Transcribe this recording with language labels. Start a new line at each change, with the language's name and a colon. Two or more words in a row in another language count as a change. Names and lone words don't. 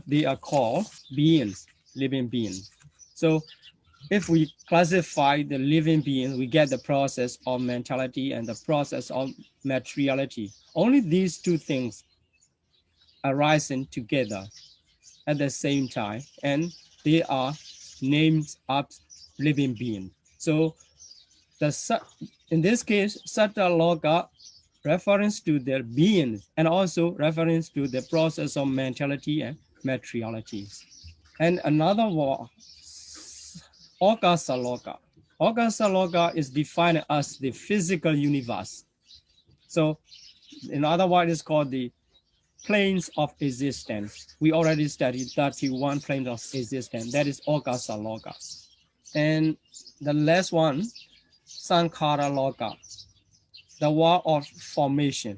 English: They are called beings, living beings. So if we classify the living beings, we get the process of mentality and the process of materiality. Only these 2 things arising together at the same time, and they are named up living beings. So in this case,
Pali: satta loka
English: reference to their beings and also reference to the process of mentality and materialities. And another one,
Pali: Akasa loka. Akasa loka
English: is defined as the physical universe. So in other words, it's called the planes of existence. We already studied 31 planes of existence. That is
Pali: Akasa loka.
English: And the last one,
Pali: Sankhara loka,
English: the world of formation.